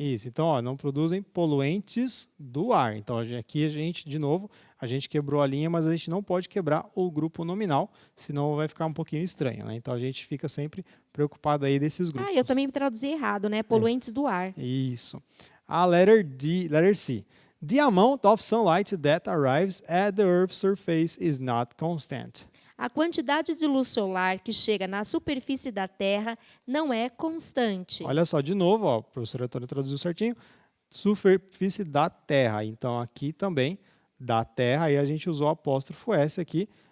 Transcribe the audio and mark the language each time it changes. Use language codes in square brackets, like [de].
[pt] Isso, então, ó, não produzem poluentes do ar. Então, aqui a gente, de novo, a gente quebrou a linha, mas a gente não pode quebrar o grupo nominal, senão vai ficar um pouquinho estranho, né? Então, a gente fica sempre preocupado aí desses grupos. Eu também traduzi errado, né? Poluentes do ar. Isso. A letter C. [en] The amount of sunlight that arrives at the Earth's surface is not constant. [pt] A quantidade de luz solar que chega na superfície da Terra não é constante. Olha só, de novo, ó, o professor Antônio traduziu certinho. Superfície da Terra. Então, aqui também, da Terra, aí a gente usou o apóstrofo S aqui.